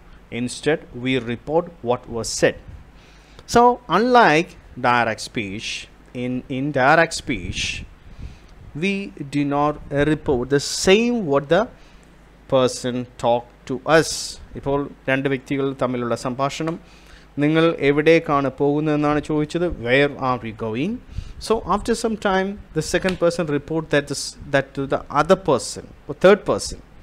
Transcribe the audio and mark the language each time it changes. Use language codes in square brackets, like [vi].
[en] Instead, we report what was said. So, unlike direct speech, in indirect speech, we do not report the same what the person talked to us. [ml] ഇപ്പോൾ രണ്ട് വ്യക്തികൾ തമ്മിലുള്ള സംഭാഷണം, നിങ്ങൾ എവിടേക്കാണ് പോകുന്നതെന്നാണ് ചോദിച്ചത്, [en] where are we going? So after some time the second person report that to the other person or third person.